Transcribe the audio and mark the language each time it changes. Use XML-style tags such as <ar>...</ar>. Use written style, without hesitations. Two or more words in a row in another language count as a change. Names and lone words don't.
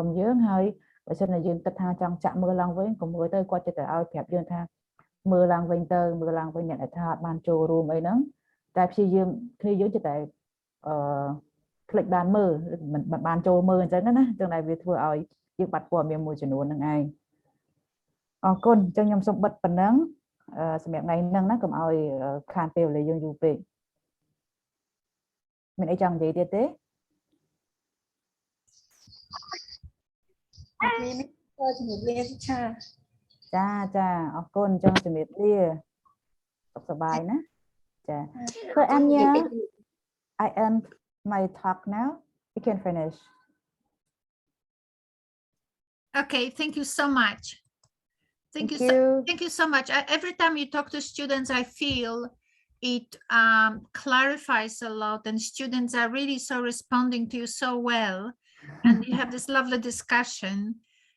<km>យើងហើយបើសិនជាយើងគិតថាចង់ចាក់មើលឡើងវិញក៏មើលទៅគាត់ចិត្តទៅឲ្យប្រាប់យើងថាមើលឡើងវិញអ្នកដែលថាអត់បានចូលរួមអីហ្នឹងតែព្យាយាមគ្នាយើងចិត្តតែคลิกបានមើលមិនបានចូលមើលអញ្ចឹងណាចឹងតែវាធ្វើឲ្យយើងបាត់ព័ត៌មានមួយចំនួនហ្នឹងឯងអរគុណអញ្ចឹងខ្ញុំសូមបិទប៉ុណ្ណឹងសម្រាប់ថ្ងៃហ្នឹងណាកុំឲ្យខានពេលវេលាយើងយូរពេកមានអីចង់និយាយទៀតទេ មានជំរាបលា ចាអរគុណអញ្ចឹងជំរាបលាសុខសប្បាយណាចា</km> <en>So Ania I end my talk now you can finish Okay, thank you so much. Thank you so much. Every time you talk to students, I feel it clarifies a lot, and students are really so responding to you so well, and you have this lovely discussion.</en>